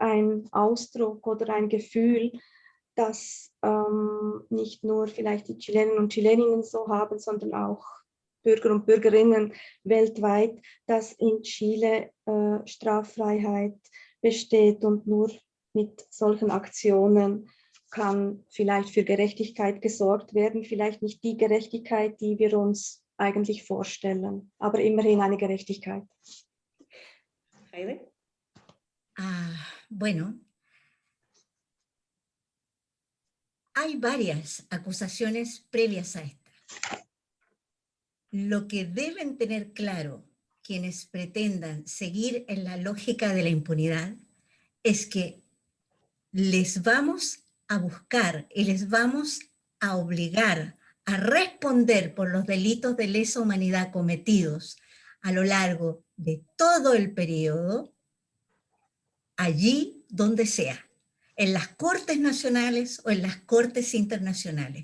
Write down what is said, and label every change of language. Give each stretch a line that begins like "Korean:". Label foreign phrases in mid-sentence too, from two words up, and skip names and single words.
German: ein Ausdruck oder ein Gefühl, das nicht nur vielleicht die Chilenen und Chileninnen so haben, sondern auch Bürger und Bürgerinnen weltweit, dass in Chile Straffreiheit besteht und nur mit solchen Aktionen kann vielleicht für Gerechtigkeit gesorgt werden. Vielleicht nicht die Gerechtigkeit, die wir uns eigentlich vorstellen, aber immerhin eine Gerechtigkeit. Heide.
Spanish: Bueno, hay varias acusaciones previas a esta. Lo que deben tener claro quienes pretendan seguir en la lógica de la impunidad es que les vamos a buscar y les vamos a obligar a responder por los delitos de lesa humanidad cometidos a lo largo de todo el periodo, allí donde sea, en las Cortes Nacionales o en las Cortes Internacionales.